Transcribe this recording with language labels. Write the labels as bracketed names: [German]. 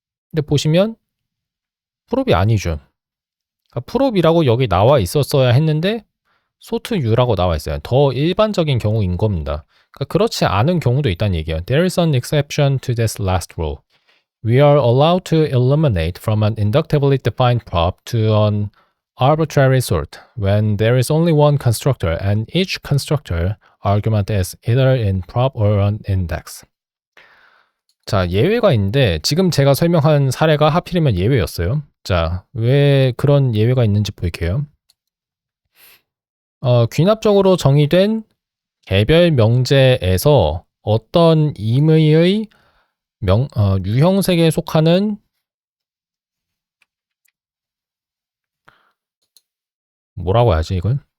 [Korean] 근데 보시면 프롭이 아니죠. 그러니까 프롭이라고 여기 나와 있었어야 했는데 소트 U라고 나와 있어요. 더 일반적인 경우인 겁니다. 그러니까 그렇지 않은 경우도 있다는 얘기예요. [English] There is an exception to this last rule. We are allowed to eliminate from an inductively defined prop to an arbitrary sort when there is only one constructor and each constructor argument is either in prop or an index. [Korean] 자, 예외가 있는데 지금 제가 설명한 사례가 하필이면 예외였어요. 자, 왜 그런 예외가 있는지 볼게요. 귀납적으로 정의된 개별 명제에서 어떤 임의의 유형색에 속하는 뭐라고 해야지 이걸?